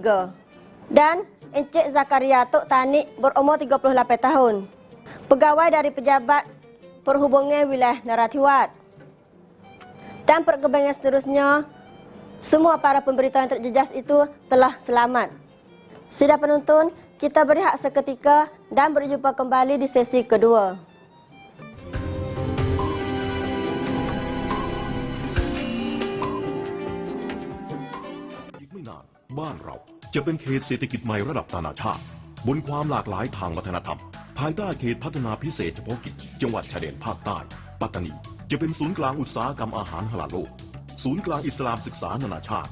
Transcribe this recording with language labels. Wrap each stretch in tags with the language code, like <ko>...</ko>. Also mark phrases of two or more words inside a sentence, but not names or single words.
<ms>Dan Encik Zakaria Tok Tanik berumur 38 tahun, pegawai dari Pejabat Perhubungan Wilayah Narathiwat. Dan perkembangan seterusnya, semua para pemberita yang terjejas itu telah selamat. Sidang penonton, kita berehat seketika dan berjumpa kembali di sesi kedua.</ms> <th>บ้านเราจะเป็นเขตเศรษฐกิจใหม่ระดับนานาชาติบนความหลากหลายทางวัฒนธรรมภายใต้เขตพัฒนาพิเศษเฉพาะกิจจังหวัดชายแดนภาคใต้ปัตตานีจะเป็นศูนย์กลางอุตสาหกรรมอาหารฮาลาลโลกศูนย์กลางอิสลามศึกษานานาชาติ</th>